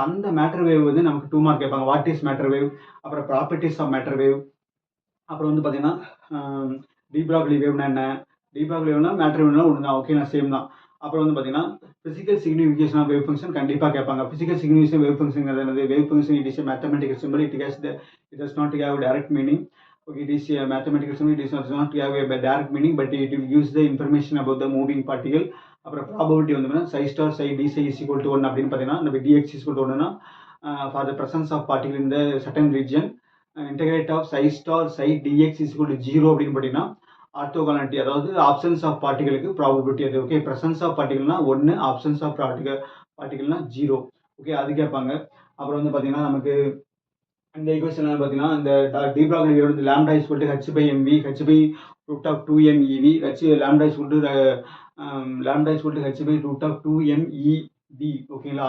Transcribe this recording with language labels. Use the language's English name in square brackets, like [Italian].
[Tamil] அந்த matter wave வந்து நமக்கு 2 மார்க் கேட்பாங்க. [English] what is matter wave, [Tamil] அப்புறம் ப்ராப்பர்ட்டிஸ் ஆஃப் மேட்டர் வேவ், அப்புறம் வந்து பார்த்தீங்கன்னா டிப்ராக்லி வேவ்னா என்ன, டிப்ராக்லி வேவ்னா மேட்டர் வேவ்னா ஒன்று தான். ஓகே. நான் சேம் தான். அப்புறம் வந்து பார்த்தீங்கன்னா physical signification of wave function கண்டிப்பாக கேட்பாங்க. [English] Physical signification wave function என்னது, wave function it is a mathematical symbol, it does not have direct meaning. Okay, it is a mathematical symbol, it does not have a direct meaning, but it will use the information about the moving particle. [Tamil] அப்புறம் probability வந்து [English] psi star psi d psi is equal to 1 [Tamil] அப்படின்னு பார்த்தீங்கன்னா நம்ம [English] dx is equal to 1னா for the presence of particle in the certain region, integrate of psi star psi dx is equal to 0 [Tamil] அப்படின்னு பார்த்தீங்கன்னா orthogonality, அதாவது options of பார்ட்டிகளுக்கு probability அது. Okay. Presence of பார்ட்டிகல்னா 1, options of பார்ட்டிகல்னா 0. Okay. அது கேட்பாங்க. அப்புறம் வந்து பார்த்தீங்கன்னா நமக்கு இந்த ஈக்குவேஷன் என்னன்னு பார்த்தீங்கன்னா, இந்த டி பிராக்லி வேவ் வந்து [English] Lambda is equal to h by mv, h by root of 2m ev, lambda is equal to lambda is equal to h by root of 2m ev. ஓகேங்களா?